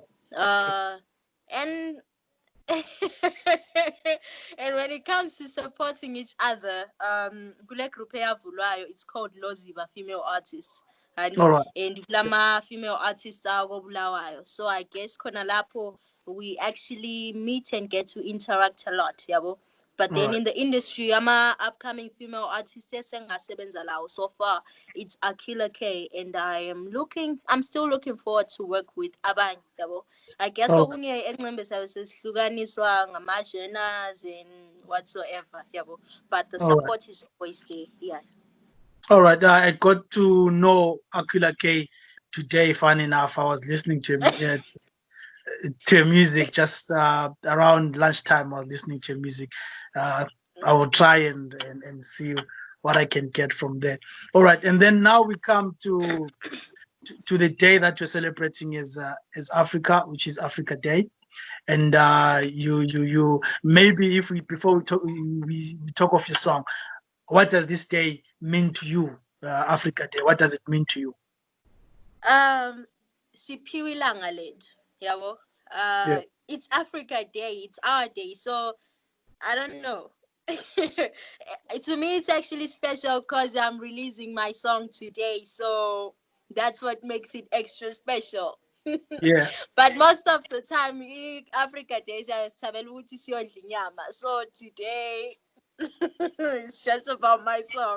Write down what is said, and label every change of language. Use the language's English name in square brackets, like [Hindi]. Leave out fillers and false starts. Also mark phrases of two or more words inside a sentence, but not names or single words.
[English] And and when it comes to supporting each other, [North Ndebele] kule group eyavulwayo, [English] it's called Loziba Female Artists. And kulama female artists are Bulawayo. So I guess [North Ndebele] khona lapho [English] we actually meet and get to interact a lot, yabo. But then in the industry, upcoming female artists so far it's Akila K, and I'm still looking forward to work with abanye, yabo. I guess [North Ndebele] okunye engcembe sesihlukaniswa ngama-genres [English] and whatsoever, yabo. But the support is always there, yeah. All right, I got to know Akila K today. Fun enough, I was listening to music just around lunchtime. I was listening to music. I will try and see what I can get from there. All right, and then now we come to the day that you're celebrating is Africa, which is Africa Day. And you maybe if before we talk of your song, what does this day mean to you, Africa Day? What does it mean to you? [North Ndebele] Siphiwe ilanga lethu, yabo. [English] It's Africa Day. It's our day. So I don't know. To me, it's actually special because I'm releasing my song today. So that's what makes it extra special. Yeah. But most of the time, Africa Day is so today it's just about my song.